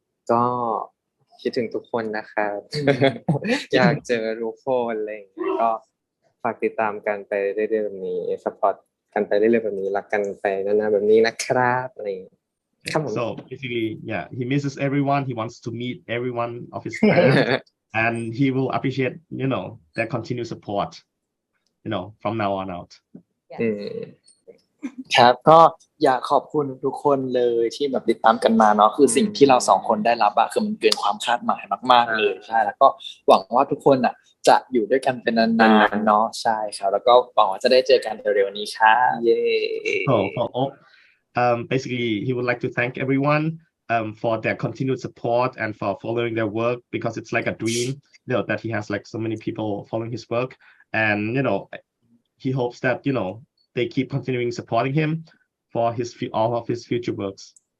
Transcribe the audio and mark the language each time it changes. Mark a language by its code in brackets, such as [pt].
[th] ก็คิดถึงทุกคนนะครับ อยากเจอทุกคนอะไรอย่างเงี้ยก็ฝากติดตามกันไปเรื่อยๆแบบนี้ support กันไปเรื่อยๆแบบนี้รักกันไปนานๆแบบนี้นะครับอะไรอย่างเงี้ยครับผม [en] so basically yeah he misses everyone he wants to meet everyone of his fans and he will appreciate their continued support from now on out [th] ครับก็อยากขอบคุณทุกคนเลยที่แบบติดตามกันมาเนาะคือสิ่งที่เราสองคนได้รับอะคือมันเกินความคาดหมายมากๆเลยใช่แล้วก็หวังว่าทุกคนอะจะอยู่ด้วยกันเป็นนานๆเนาะใช่ครับแล้วก็หวังว่าจะได้เจอกันเร็วๆนี้ครับเย้ [en] so for Op, basically he would like to thank everyone for their continued support and for following their work because it's like a dream that he has like so many people following his work and he hopes that they keep continuing supporting him for all of his future works.